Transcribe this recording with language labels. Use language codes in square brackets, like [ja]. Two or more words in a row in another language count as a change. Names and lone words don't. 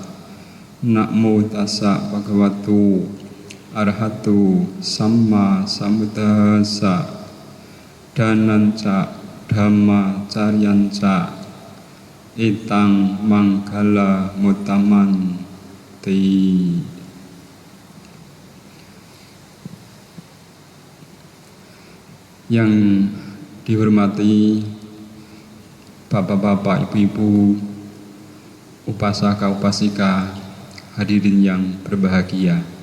[pi] Namo tassa bhagavato arahato samma sambuddhassa. Dananca dhamma caryanca etang manggala mutamanti. [id] Yang dihormati bapak-bapak, ibu-ibu, upasaka, upasika, hadirin yang berbahagia.